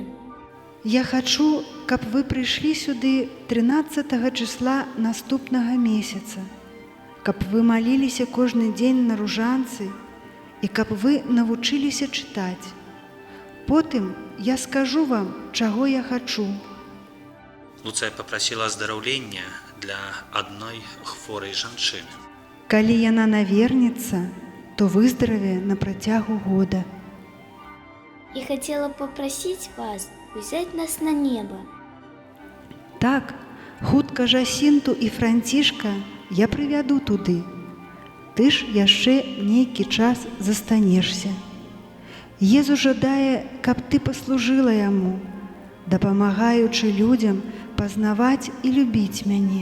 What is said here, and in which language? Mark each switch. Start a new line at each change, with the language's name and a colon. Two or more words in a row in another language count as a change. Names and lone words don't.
Belarusian: Я хачу, каб вы прыйшлі сюды 13 числа наступнага месяца, каб вы маліліся кожны дзень на ружанцы і каб вы навучыліся чытаць. Потым я скажу вам, чаго я хачу. Луцыя папрасіла аздараўлення для адной хворай жанчыны. Калі яна навернецца, то выздараве на працягу года.
Russian: Я хотела попросить вас взять нас на небо.
Belarusian: Так, хутка Жасінту і Францішка я прывяду туды. Ты ж яшчэ нейкі час застанешся. Езу жадае, каб ты паслужыла яму, дапамагаючы людзям пазнаваць і любіць мяне.